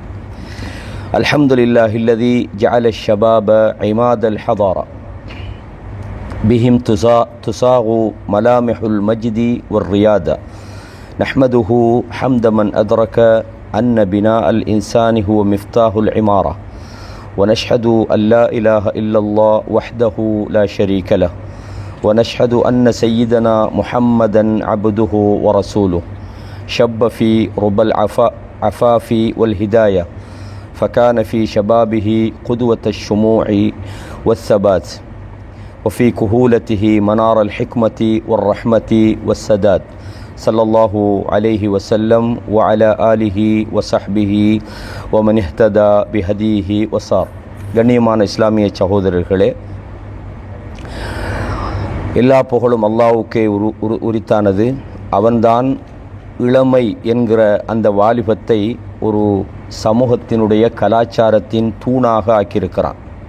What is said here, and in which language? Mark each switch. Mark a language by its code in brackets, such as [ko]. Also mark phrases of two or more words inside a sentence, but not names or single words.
[ar] الحمد لله الذي جعل الشباب عماد الحضارة بهم تساق ملامح المجد والريادة نحمده حمدا من أدرك أن بناء الإنسان هو مفتاح العمارة ونشهد أن لا إله إلا الله وحده لا شريك له ونشهد أن سيدنا محمدا عبده ورسوله شب في رب العفاف والهداية فكان في شبابه قدوة الشموع والثبات وفي كهولته منار الحكمة والرحمة والسداد صلى الله عليه وسلم وعلى آله وصحبه ومن اهتدى بهديه وصار. [ta] கண்ணியமான இஸ்லாமிய சகோதரர்களே, எல்லா புகழும் அல்லாஹ்வுக்கே உரித்தானது. அவன்தான் இளமை என்கிற அந்த வாலிபத்தை ஒரு சமூகத்தினுடைய கலாச்சாரத்தின் தூணாக ஆக்கியிருக்கிறான்.